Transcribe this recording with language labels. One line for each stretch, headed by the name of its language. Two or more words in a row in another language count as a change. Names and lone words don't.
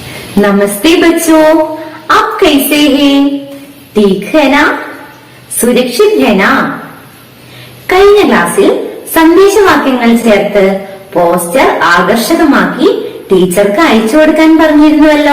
Hindi: नमस्ते बच्चों, आप कैसे हैं? ठीक है ना? സുരക്ഷിത് है ना?
Malayalam: കഴിഞ്ഞ ക്ലാസ്സിൽ സന്ദേശവാക്യങ്ങൾ ചേർത്ത് പോസ്റ്റർ ആകർഷകമാക്കി ടീച്ചർക്ക് അയച്ചു കൊടുക്കാൻ പറഞ്ഞിരുന്നുവല്ലോ.